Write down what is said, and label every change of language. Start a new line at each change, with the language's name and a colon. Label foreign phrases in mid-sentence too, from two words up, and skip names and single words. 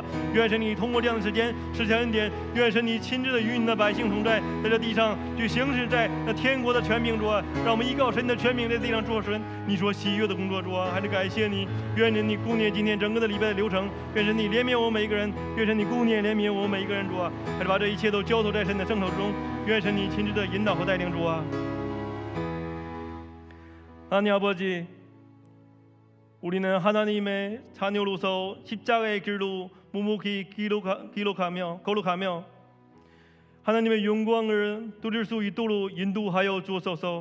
Chinese: 愿神你通过这样的时间实现恩典，愿神你亲自的与你的百姓同在，在这地上去行使在那天国的权柄，主啊，让我们依靠神的权柄在地上做神你所喜悦的工作，主啊，还是感谢你。愿你顾念今天整个的礼拜的流程，愿神你怜悯我们每一个人，愿神你顾念怜悯我们每一个人，主啊，还是把这一切都交托在神的圣手中，愿神你亲自的引导和带领，主啊。
Korean: 하나님 아버지, 우리는 하나님의 자녀로서 십자가의 길로 묵묵히 걸어가며 하나님의 영광을 누릴 수 있도록 인도하여 주옵소서.